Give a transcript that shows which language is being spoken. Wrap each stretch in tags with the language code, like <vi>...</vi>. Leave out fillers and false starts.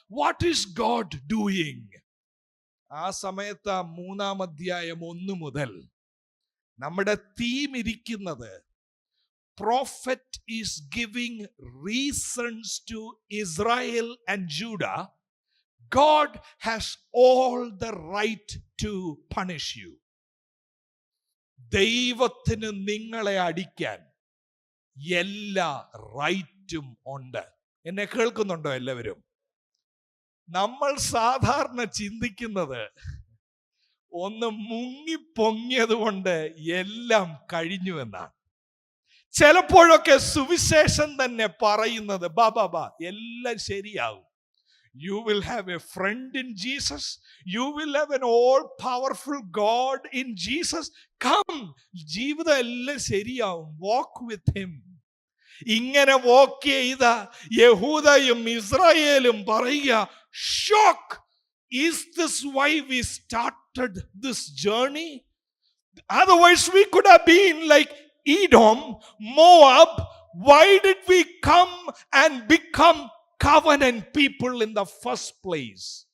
<en>What is God doing?</en> <ml>ആ സമയത്ത് 3-ാം അധ്യായം 1 മുതൽ നമ്മുടെ തീം ഇരിക്കുന്നത്,</ml> <en>prophet is giving reasons to Israel and Judah. God has all the right to punish you.</en> <ml>ദൈവത്തിന് നിങ്ങളെ അടിക്കാൻ എല്ലാ റൈറ്റും ഉണ്ട്. എന്നെ കേൾക്കുന്നുണ്ടോ എല്ലാവരും? നമ്മൾ സാധാരണ ചിന്തിക്കുന്നത് ഒന്ന് മുങ്ങിപ്പൊങ്ങിയത് കൊണ്ട് എല്ലാം കഴിഞ്ഞു എന്നാണ്. ചിലപ്പോഴൊക്കെ സുവിശേഷം തന്നെ പറയുന്നത് ബാ എല്ലാം ശരിയാവും.</ml> <en>You will have a friend in Jesus. You will have an all-powerful God in Jesus. Come,</en> <ml>ജീവിതം എല്ലാം ശരിയാവും.</ml> <en>Walk with him.</en> <ml>ഇങ്ങനെ വാക്ക് ചെയ്ത യഹൂദയും ഇസ്രായേലും പറയുക, shock.</ml> <en>Is this why we started this journey? Otherwise we could have been like Edom, Moab. Why did we come and become covenant people in the first place?</en>